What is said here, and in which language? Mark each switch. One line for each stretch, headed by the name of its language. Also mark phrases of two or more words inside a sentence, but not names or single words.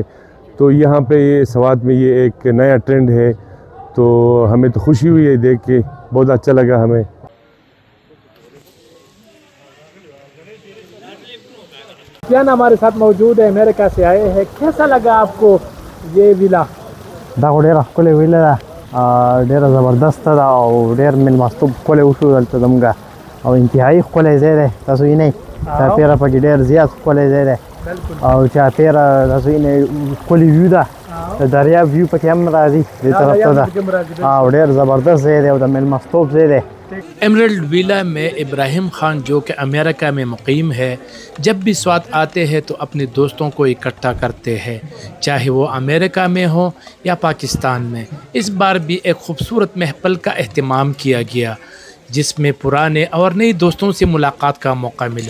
Urdu: تو یہاں پہ یہ سوات میں یہ ایک نیا ٹرینڈ ہے، تو ہمیں تو خوشی ہوئی ہے دیکھ کے، بہت اچھا لگا ہمیں. کیان ہمارے ساتھ موجود ہے، امریکہ سے آئے ہیں. کیسا لگا آپ کو یہ ولا?
Pashto: دا ډېره ښکلې ویله ده، ډېره زبردسته ده او ډېر مېلمستوب ښکلی وشو دلته زموږ، او انتهایي ښکلی ځای دی. تاسو وینئ چاپېره پکې ډېر زیات ښکلی ځای دی او چاپېره تاسو وینئ ښکلې ویو ده، د دریاب ویو پکې هم راځي دې طرف ته ده، او ډېر زبردست ځای دی او د مېلمستوب ځای دی।
Urdu: ایمرلڈ ولا میں ابراہیم خان، جو کہ امریکہ میں مقیم ہے، جب بھی سوات آتے ہیں تو اپنے دوستوں کو اکٹھا کرتے ہیں، چاہے وہ امریکہ میں ہو یا پاکستان میں. اس بار بھی ایک خوبصورت محفل کا اہتمام کیا گیا، جس میں پرانے اور نئے دوستوں سے ملاقات کا موقع ملا.